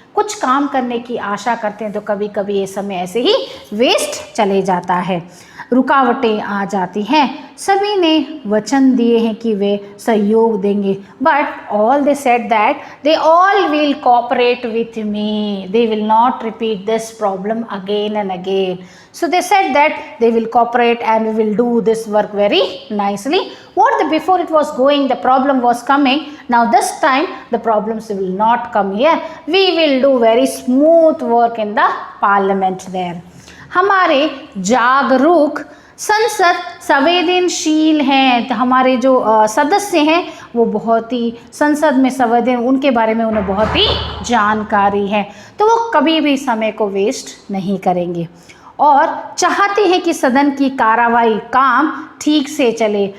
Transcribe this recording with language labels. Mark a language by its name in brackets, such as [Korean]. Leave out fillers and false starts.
[Hindi] कुछ काम करने की आशा करते हैं तो कभी कभी ये समय ऐसे ही वेस्ट चले जाता है, रुकावटें आ जाती हैं। सभी ने वचन दिए हैं कि वे सहयोग देंगे, [English] But all they said that they all will cooperate with me, they will not repeat this problem again and again. So they said that they will cooperate and we will do this work very nicely. Before it was going, the problem was coming. Now this time the problems will not come here. We will do very smooth work in the parliament there. [Hindi] हमारे जागरूक संसद संवेदनशील हैं, तो हमारे जो सदस्य हैं वो बहुत ही संसद में संवेदन, उनके बारे में उन्हें बहुत ही जानकारी है, तो वो कभी भी समय को वेस्ट नहीं करेंगे और चाहते हैं कि सदन की कार्रवाई काम ठीक से चले.